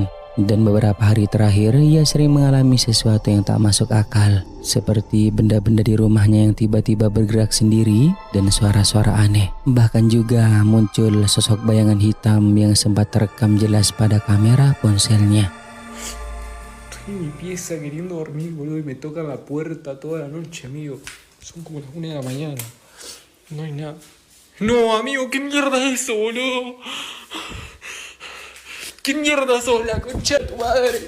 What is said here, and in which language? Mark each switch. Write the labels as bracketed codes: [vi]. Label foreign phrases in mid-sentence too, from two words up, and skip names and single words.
[id] Dan beberapa hari terakhir ia sering mengalami sesuatu yang tak masuk akal, seperti benda-benda di rumahnya yang tiba-tiba bergerak sendiri dan suara-suara aneh. Bahkan juga muncul sosok bayangan hitam yang sempat terekam jelas pada kamera ponselnya. [es] En mi pieza queriendo dormir, boludo, y me tocan la puerta toda la noche, amigo. Son como las 1 de la mañana. No hay nada. No, amigo, ¿qué mierda es eso, boludo? ¿Qué mierda sos, la concha de tu madre?